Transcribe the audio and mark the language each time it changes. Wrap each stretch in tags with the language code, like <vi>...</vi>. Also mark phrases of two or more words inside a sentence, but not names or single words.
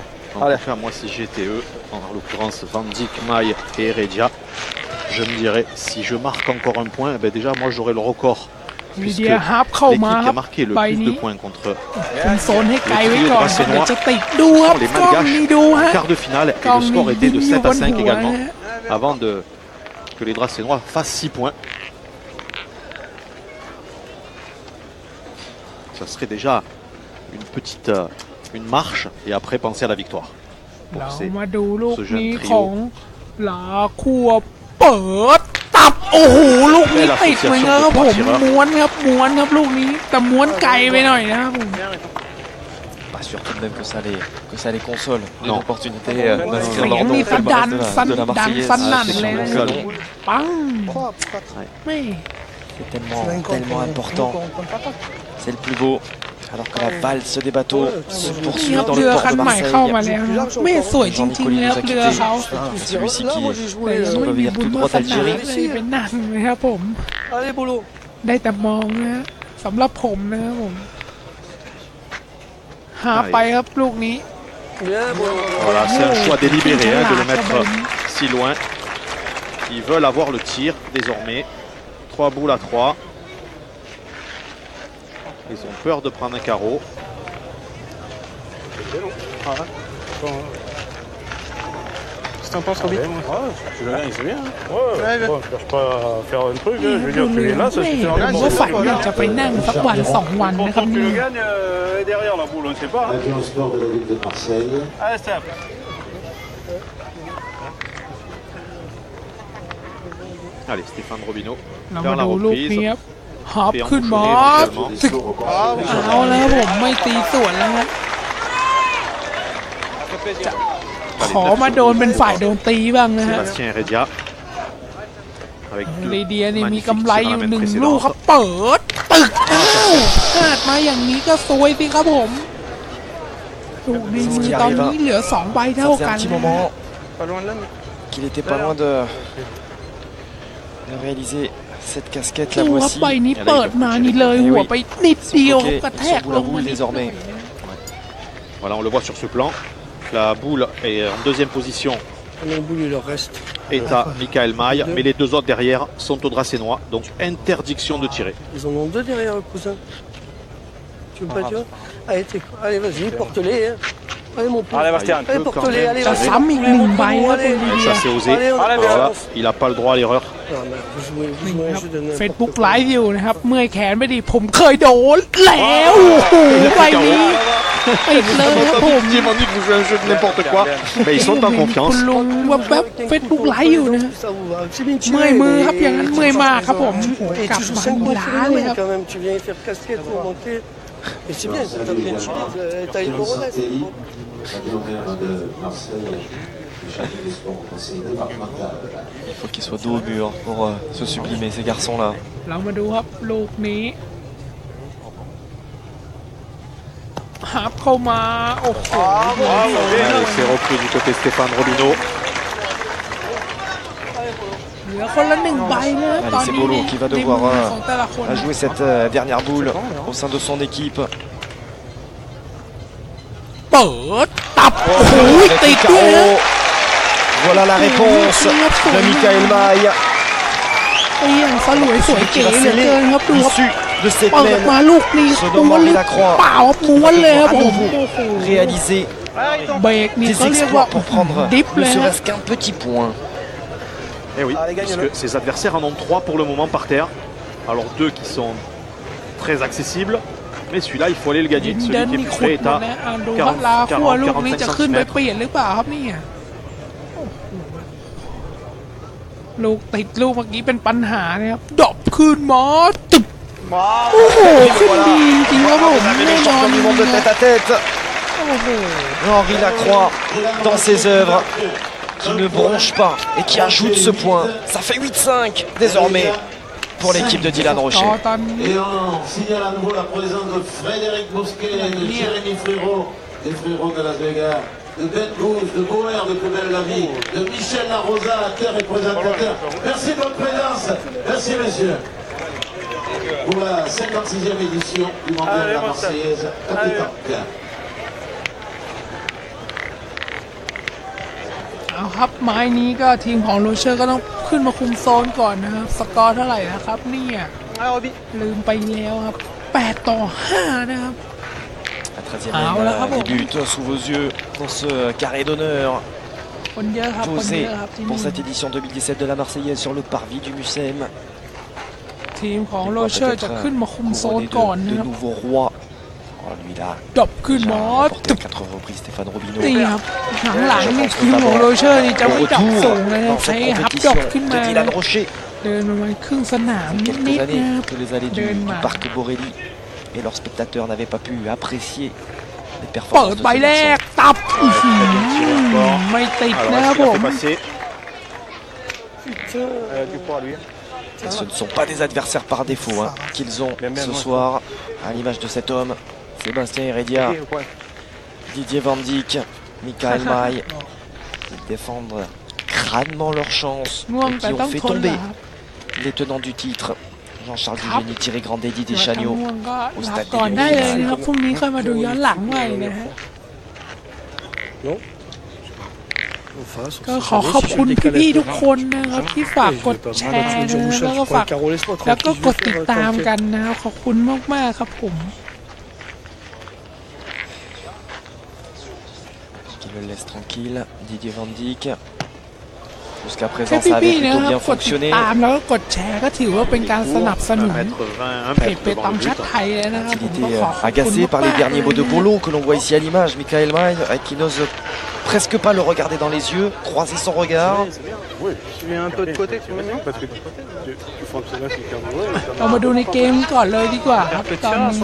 <fr>En tout cas, moi, si j'étais eux, en l'occurrence Van Dijk, Maille et Heredia, je me dirais, si je marque encore un point, ben déjà, moi, j'aurai le record.</fr> <th>ลี</th> <fr>Puisque</fr> <th>เดียฮาร์ปเข้า</th> <fr>l'équipe</fr> <th>มา</th> <fr>qui</fr> <th>ครั</th> <fr>a</fr> <th>บ</th> <fr>marqué le</fr> <th>ใบ</th> <fr>plus</fr> <th>นี้</th> <fr>de points contre</fr> <th>คุมโซนให้ไกลไว้ก่อน</th> <fr>Le trio</fr> <th>เดี๋ยว</th> <fr>Dracenois</fr> <th>จะติดดูครับ</th> <fr>les</fr> <th>กล้องนี้</th> <fr>Malgaches</fr> <th>ดูฮะ</th> <fr>en quart de finale, et</fr> <th>กล้อง</th> <fr>le</fr> <th>นี้</th> <fr>score était de</fr> <th>ยิ้มอยู่</th> <fr>7</fr> <th>บ</th> <fr>à</fr> <th>น</th> <fr>5</fr> <th>หัว</th> <fr>également,</fr> <th>นะฮะ</th> <fr>avant que les Dracenois fassent 6 points. Ça serait déjà une marche, et après penser à la victoire.</fr> <th>เรามาดูลูกนี้ของลาคัวเปิดตับโอ้โหลูกนี้ติดเหมือนกันครับผมม้วนครับลูกนี้แต่ม้วนไกลไปหน่อยนะครับผม</th> <fr>Pas sûr tout de même que ça les console. Une Non. opportunité</fr> <th>เสี</th> <fr>d'inscrire</fr> <th>ย</th> <fr>leur</fr> <th>ง</th> <fr>nom</fr> <th>นี่</th> <fr>au</fr> <th>สันดัน</th> <fr>palmarès</fr> <th>สัน</th> <fr>de la</fr> <th>ดัน</th> <fr>Marseillaise.</fr> <th>สันนั่น</th> <fr>c'est</fr> <th>เลย</th> <fr>sur</fr> <th>นะ</th> <fr>le salon.</fr> <th>ปัง ไม่</th> <fr>C'est tellement important. C'est le plus beau. Alors que la valse des bateaux se</fr> <th>นี่</th> <fr>poursuit</fr> <th>ครับ</th> <fr>dans</fr> <th>เรื</th> <fr>le</fr> <th>อ</th> <fr>port</fr> <th>คัน</th> <fr>de</fr> <th>ใหม่เข้ามา</th> <fr>Marseille.</fr> <th>แล้วนะครับไม่สวยจริงๆนะครับเรือเขา</th> <fr>C'est celui-ci qui joué.</fr> <th>แต่ยังไม่มีบุญวาสนาเลยเป็นนั่งนะครับผม</th> <fr>Allez, Bolo.</fr> <th>ได้แต่มองนะสำหรับผมนะครับผม หาไปครับลูกนี้</th> <fr>Bien, Bolo. Voilà, c'est un choix délibéré de le Ah, mettre quand même. si loin. Ils veulent avoir le tir désormais. 3 boules à 3. Ils ont peur de prendre un carreau. Qu'est-ce que t'en penses, Robin? Tu l'as bien, c'est bien. Ouais, on cherche pas à faire un truc, je veux dire, tu es là, ça</fr> <th>ไม่</th> <fr>suffit</fr> <th>ผม</th> <fr>rien.</fr> <th>ก็ฝันอยากจะไปนั่งสักวันสองวันนะครับ</th> <fr>Quand tu</fr> <th>นี่</th> <fr>le gagnes, et derrière la boule, on ne sait pas. Avion au sport de la ville de Marseille. Allez, simple. Allez, Stéphane Robineau</fr> <th>เรา</th> <fr>vers</fr> <th>มา</th> <fr>la</fr> <th>ดูลูก</th> <fr>reprise.</fr> <th>นี้ครับฮอป</th> <fr>Et</fr> <th>ขึ้นมา</th> <fr>enchaîner éventuellement.</fr> <th>เอาแล้วครับผมไม่ตีสวนแล้วครับขอมาโดนเป็นฝ่ายโดนตีบ้างนะฮะ</th> <fr>Sébastien Heredia. Avec</fr> <th>ลี</th> <fr>deux</fr> <th>เดียนี่มี</th> <fr>magnifiques</fr> <th>กำไร</th> <fr>tirs</fr> <th>อ</th> <fr>à la</fr> <th>ยู่</th> <fr>main</fr> <th>หนึ่งลูก</th> <fr>précédente.</fr> <th>ครับเปิดตึกอ้าวพลาดมาอย่างนี้ก็ซวยสิครับผมลูกในมือตอนนี้เหลือ2ใบ</th> <fr>Ça</fr> <th>เท่า</th> <fr>faisait</fr> <th>กั</th> <fr>un</fr> <th>น</th> <fr>petit moment qu'il n'était pas loin de réaliser cette casquette.</fr> <th>ดู</th> <fr>La</fr> <th>ครับ</th> <fr>voici.</fr> <th>ใบนี้เปิดมานี่เลยหัวไปนิดเดียวครับกระแทก</th> <fr>Son boule</fr> <th>ล</th> <fr>à</fr> <th>งมา</th> <fr>boule</fr> <th>นิด</th> <fr>désormais. Voilà, on le voit sur ce plan. La boule est en deuxième position. Le boule, il leur reste. Est à Michael Maille, mais les deux autres derrière sont aux Dracenois, donc interdiction de tirer. Ils en ont deux derrière le cousin. Tu veux pas dire? Allez, allez, vas-y, porte-les. Hein. Allez, mon pote. Allez, Bastien. Allez, porte-les, allez,</fr> <th>จะ</th> <fr>vas-y.</fr> <th>ซ้ำอีกหนึ่งใบครับคุณลีเดีย</th> <fr>Ça c'est osé. Allez, on Alors là, il n'a pas le droit à l'erreur. Non, mais vous jouez un jeu de n'importe</fr> <th>เฟซบุ๊ก</th> <fr>quoi.</fr> <th>ไลฟ์อยู่นะครับ เมื่อยแขนไปดิผมเคยโดนแล้วโอ้โหใบนี้ติดเลยครับผม</th> <fr>Effectivement dit que vous jouez un jeu de n'importe quoi. Mais ils sont en</fr> <th>คุ</th> <fr>confiance.</fr> <th>ณลุงแวบๆเฟซบุ๊กไลฟ์อยู่นะ</th> <fr>Ça vous va. C'est bien tiré,</fr> <th>เมื่อยมือครับ</th> <fr>mais-</fr> <th>อย่างนั้นเมื่อยมากครับผม</th> <fr>Et</fr> <th>กลับ</th> <fr>tu joues</fr> <th>มา</th> <fr>5 points</fr> <th>ล้า</th> <fr>sur</fr> <th>เล</th> <fr>le</fr> <th>ยครับ</th> <fr>quand même. Tu viens faire casquette pour manquer. Et c'est bien, t'as bien tiré. T'as une bonne Santelli, avion maire de Marseille, le chef du sport au conseil départemental. Il faut qu'il soit dos au mur pour se sublimer, ces garçons-là.</fr> <th>เรามาดูครับลูกนี้ฮับเข้ามาโอ้โห</th> <fr>Allez, c'est repris du côté Stéphane Robineau.</fr> <th>เหลือคนละหนึ่งใบนะครับ</th> <fr>Allez,</fr> <th>ตอน</th> <fr>c'est</fr> <th>นี้</th> <fr>Bolo</fr> <th>ใน</th> <fr>qui va</fr> <th>ในมุ</th> <fr>devoir</fr> <th>มของแต่ละคน</th> <fr>à jouer cette dernière boule au sein de son équipe.</fr> <th>เปิดตับโอ้โหติดด้วยนะ</th> <fr>Voilà la réponse de Michael Maille.</fr> <th>ไอ้อย่างสลวยสวยเก๋เหลือเกินครับดูครับ</th> <fr>Issu de cette</fr> <th>เปิด</th> <fr>main</fr> <th>มาลูกนี้</th> <fr>se</fr> <th>ม้วน</th> <fr>demande</fr> <th>หรือ</th> <fr>la croix.</fr> <th>เปล่าครับม้วนเลยครับ</th> <fr>À</fr> <th>ผม</th> <fr>nouveau</fr> <th>โอ้โห</th> <fr>réaliser</fr> <th>เบรกนี่</th> <fr>des</fr> <th>เขาเรียกว่า</th> <fr>exploits pour prendre</fr> <th>ดิฟเล</th> <fr>ne</fr> <th>ยนะ</th> <fr>serait-ce qu'un petit point. Et oui, puisque ses adversaires en ont 3 pour le moment par terre. Alors 2 qui sont très accessibles. Mais celui-là, il faut aller le</fr> <th>ยิ</th> <fr>gagner.</fr> <th>น</th> <fr>Celui</fr> <th>เดิน</th> <fr>qui</fr> <th>นี่</th> <fr>est</fr> <th>ขุ</th> <fr>plus</fr> <th>ด</th> <fr>près</fr> <th>ห</th> <fr>est</fr> <th>มด</th> <fr>à</fr> <th>แล้วอ่ะดูครับลา</th> <fr>40,</fr> <th>คัวลูกนี้</th> <fr>45</fr> <th>จะขึ้นไป</th> <fr>cm.</fr> <th>เปลี่ยนหรือเปล่าครับเนี่ยลูกติดลูกเมื่อกี้เป็นปัญหานะครับดรอปขึ้นมาตึบโอ้โหขึ้นดีจริงครับผม</th> <fr>Mais</fr> <th>แน่</th> <fr>le</fr> <th>นอน</th> <fr>champion du monde de tête à tête.</fr> <th>โอ้โห</th> <fr>Henri Lacroix dans ses œuvres, qui ne bronche pas et qui ajoute ce point. Ça fait 8-5 désormais pour l'équipe de Dylan ต่อ Rocher. ตอนนี้ Et on signale à nouveau la présence de Frédéric Bosquet, de Jérémy Frérot, des Frérots de Las Vegas, de Ben Gouz, de Boer de Plus Belle la Vie, de Michel Larosa, acteur et présentateur. Merci de votre présence. Merci messieurs. Pour la 56e édition du Mondial de la Marseillaise, capitaine.</fr> <th>เอาครับไม้นี้ก็ทีมของโรเชอร์ก็ต้องขึ้นมาคุมโซนก่อนนะครับสกอร์เท่าไหร่นะครับเนี่ยลืมไปแล้วครับ8-5นะครับ</th> <fr>La 13e Ah, voilà, bravo. débute sous vos yeux dans ce carré d'honneur</fr> <th>คนเยอะครับคน</th> <fr>posé</fr> <th>เยอะครับที่</th> <fr>pour</fr> <th>นี่</th> <fr>cette édition 2017 de la Marseillaise sur le parvis du Mucem.</fr> <th>ทีมของ</th> <fr>Il</fr> <th>โร</th> <fr>doit</fr> <th>เชอร์</th> <fr>peut-être</fr> <th>จะขึ้นมาคุมโซน</th> <fr>couronner</fr> <th>ก่อน</th> <fr>de</fr> <th>นะครับ</th> <fr>nouveaux rois. Oh, lui là,</fr> <th>จบขึ้น</th> <fr>déjà</fr> <th>มา</th> <fr>remporté à 4 reprises Stéphane Robineau.</fr> <th>นี่ครับหลังๆนี่ทีมของโรเชอร์นี่จะ</th> <fr>Au</fr> <th>ไม่ดับ</th> <fr>retour</fr> <th>สูงเลยนะ</th> <fr>dans</fr> <th>ใช้</th> <fr>cette</fr> <th>ฮับดอก</th> <fr>compétition</fr> <th>ขึ้น</th> <fr>de</fr> <th>มา</th> <fr>Dylan Rocher.</fr> <th>เดินประมาณครึ่งสนาม</th> <fr>Quelques</fr> <th>นิดๆ</th> <fr>années</fr> <th>นะครับ</th> <fr>que les allées du Denmark. parc Borelli et leurs spectateurs n'avaient pas pu apprécier les</fr> <th>เปิ</th> <fr>performances</fr> <th>ด</th> <fr>de</fr> <th>ใบ</th> <fr>ce</fr> <th>แร</th> <fr>garçon.</fr> <th>กตับอื้อหือไม่ติด</th> <fr>Alors,</fr> <th>นะครับ</th> <fr>est-ce</fr> <th>ผ</th> <fr>qu'il</fr> <th>ม</th> <fr>a fait passer Du poids, lui. Et ce ne sont pas des adversaires par défaut hein, qu'ils ont ce soir, à l'image de cet homme, Sébastien Heredia, Didier Van Dijk, Michael Maille. Ils défendent crânement leur chance</fr> <th>ง่วง</th> <fr>et</fr> <th>แต่</th> <fr>qui</fr> <th>ต้อ</th> <fr>ont</fr> <th>ง</th> <fr>fait</fr> <th>ทน</th> <fr>tomber</fr> <th>นะครับ</th> <fr>les tenants du titre. Jean-Charles Crap. Dugény, Thierry Grandet, Didier</fr> <th>ถ้า</th> <fr>Chagnot.</fr> <th>ง่วงก็</th> <fr>au</fr> <th>หลับ</th> <fr>stade</fr> <th>ก่อน</th> <fr>des</fr> <th>ได้เลย</th> <fr>Lions.</fr> <th>นะครับพรุ่งนี้ค่อยมาดูย้อนหลังใหม่นะฮะ ก็ขอขอบคุณพี่ๆทุกคนนะครับที่ฝากกดแชร์นะแล้วก็ฝากแล้วก็กดติดตามกันนะครับขอบคุณมากๆครับผม</th> <fr>Qui le laisse tranquille, Didier Van Dijk. Jusqu'à</fr> <th>แค่</th> <fr>présent, ça</fr> <th>พี่</th> <fr>avait</fr> <th>ๆนะ</th> <fr>plutôt</fr> <th>ครับ</th> <fr>bien</fr> <th>กดติด</th> <fr>fonctionné.</fr> <th>ตามแล้วก็กดแชร์ก็ถือว่าเป็นการสนับสนุน</th> <fr>mettre 20, un</fr> <th>เพจ</th> <fr>mètre</fr> <th>เป</th> <fr>devant</fr> <th>ตอง</th> <fr>le</fr> <th>ชัด</th> <fr>but.</fr> <th>ไทยนะครับผม</th> <fr>Il</fr> <th>ก็</th> <fr>était</fr> <th>ขอขอบคุณ</th> <fr>agacé par les</fr> <th>มากๆ</th> <fr>derniers mots de Bolo que l'on voit ici à l'image. Michael Maille, qui n'ose presque pas le regarder dans les yeux, croiser son regard. Oui, Tu viens un peu de côté, tu c'est parce que tu fonctionnes là, c'est clair.</fr> <th>เรามาดูในเกมก่อนเลยดีกว่าครับตอนนี้</th>